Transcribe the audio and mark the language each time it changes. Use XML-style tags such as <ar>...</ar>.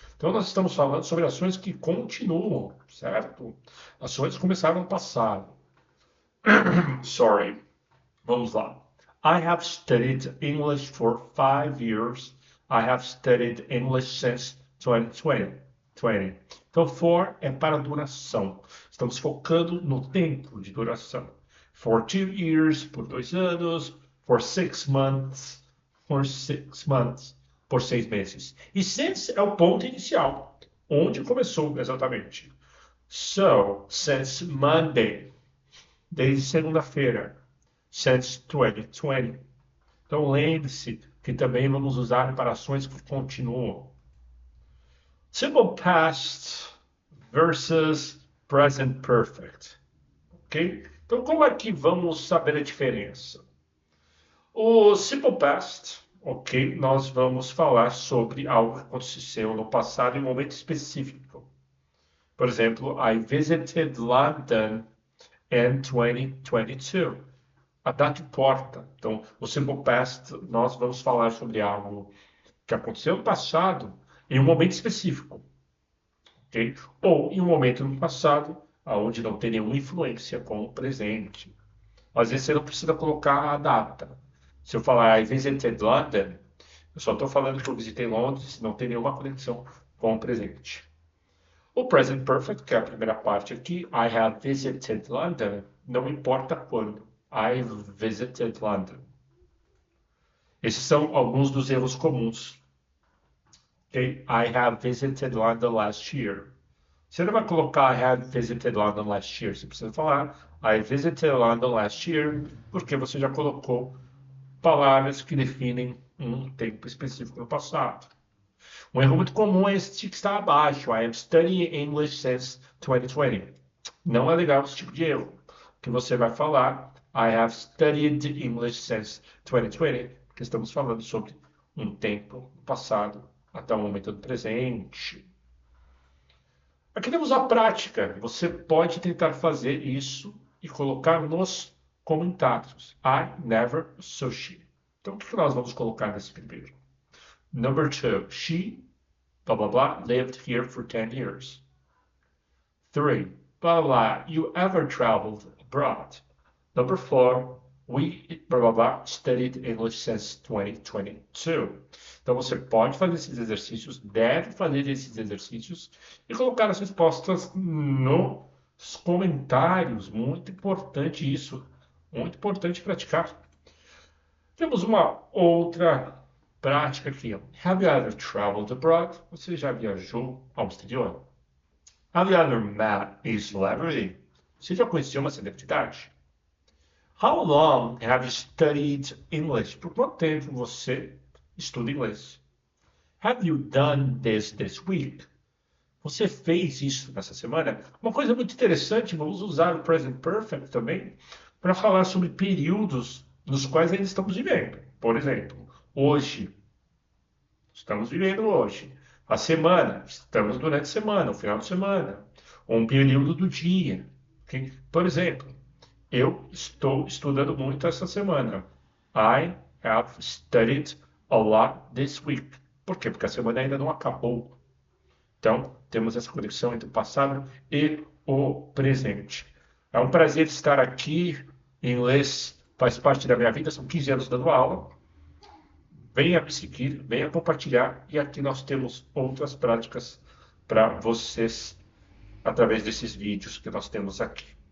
<pt>Então, nós estamos falando sobre ações que continuam, certo? Ações que começaram no passado.</pt> <en>Sorry.</en> <pt>Vamos lá.</pt> <en>I have studied English for 5 years. I have studied English since 2020.</en> <pt>Então, for é para duração. Estamos focando no tempo de duração.</pt> <en>For 2 years,</en> <pt>por 2 anos.</pt> <en>For 6 months,</en> <pt>por 6 months, por 6 meses. E since é o ponto inicial, onde começou exatamente.</pt> <en>So, since Monday,</en> <pt>desde segunda-feira,</pt> <en>since 2020.</en> <pt>Então lembre-se que também vamos usar para ações que continuam.</pt> <en>Simple past versus present perfect. Ok?</en> <pt>Então como é que vamos saber a diferença? O simple past, ok, nós vamos falar sobre algo que aconteceu no passado em um momento específico. Por exemplo,</pt> <en>I visited London in 2022.</en> <pt>A data importa. Então, o simple past, nós vamos falar sobre algo que aconteceu no passado em um momento específico, ok? Ou em um momento no passado onde não tem nenhuma influência com o presente. Às vezes você não precisa colocar a data. Se eu falar</pt> <en>I visited London,</en> <pt>eu só estou falando que eu visitei Londres, não tem nenhuma conexão com o presente. O present perfect, que é a primeira parte aqui,</pt> <en>I have visited London,</en> <pt>não importa quando.</pt> <en>I've visited London.</en> <pt>Esses são alguns dos erros comuns. Okay?</pt> <en>I have visited London last year.</en> <pt>Você não vai colocar</pt> <en>I have visited London last year.</en> <pt>Você precisa falar</pt> <en>I visited London last year,</en> <pt>porque você já colocou palavras que definem um tempo específico no passado. Um erro muito comum é esse que está abaixo.</pt> <en>I am studying English since 2020.</en> <pt>Não é legal esse tipo de erro. Que você vai falar</pt> <en>I have studied English since 2020,</en> <pt>porque estamos falando sobre um tempo passado até o momento do presente. Aqui temos a prática. Você pode tentar fazer isso e colocar nos comentários.</pt> <en>I never associate.</en> <pt>Então, o que nós vamos colocar nesse primeiro?</pt> <en>Number 2. She, blah, blah, blah, lived here for 10 years. 3. Blah, blah, blah. You ever traveled abroad? Number 4. We, blah, blah, blah, studied English since 2022.</en> <pt>Então você pode fazer esses exercícios, deve fazer esses exercícios e colocar as respostas nos comentários. Muito importante isso. Muito importante praticar. Temos uma outra prática aqui.</pt> <en>Have you ever traveled abroad?</en> <pt>Você já viajou ao exterior?</pt> <en>Have you ever met a celebrity?</en> <pt>Você já conheceu uma celebridade?</pt> <en>How long have you studied English?</en> <pt>Por quanto tempo você estuda inglês?</pt> <en>Have you done this week?</en> <pt>Você fez isso nessa semana? Uma coisa muito interessante, vamos usar o present perfect também para falar sobre períodos nos quais ainda estamos vivendo. Por exemplo, hoje. Estamos vivendo hoje. A semana, estamos durante a semana, o final de semana, ou um período do dia. Okay? Por exemplo, eu estou estudando muito essa semana.</pt> <en>I have studied a lot this week.</en> <pt>Por quê? Porque a semana ainda não acabou. Então, temos essa conexão entre o passado e o presente. É um prazer estar aqui. Inglês faz parte da minha vida, são 15 anos dando aula. Venha me seguir, venha compartilhar. E aqui nós temos outras práticas para vocês através desses vídeos que nós temos aqui.</pt>